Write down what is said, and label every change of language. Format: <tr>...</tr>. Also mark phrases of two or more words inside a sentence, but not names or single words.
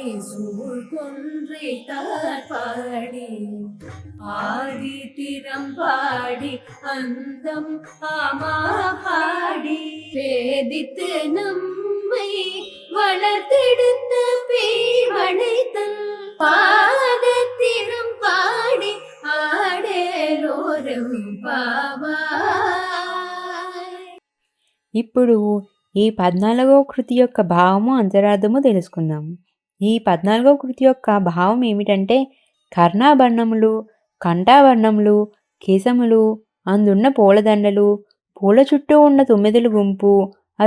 <ta>சூழ்கொன்றை பாடி ஆதி திறம் பாடி அந்தம் ஆமா பாடி பேதித்து நம்மை வளர்த்தெடுத்த பேவளைத்தன் பாதத்திறம் பாடி ஆடேலோரும் பாவாய்.</ta> <te>ఇప్పుడు ఈ 14వ కృతి యొక్క భావము అంతరార్థము తెలుసుకుందాం. ఈ 14వ కృతి యొక్క భావం ఏమిటంటే కర్ణాభరణములు, కంఠాభరణములు, కేశములు, అందున్న పూలదండలు, పూల చుట్టూ ఉన్న తొమ్మిదల గుంపు, అవి</te>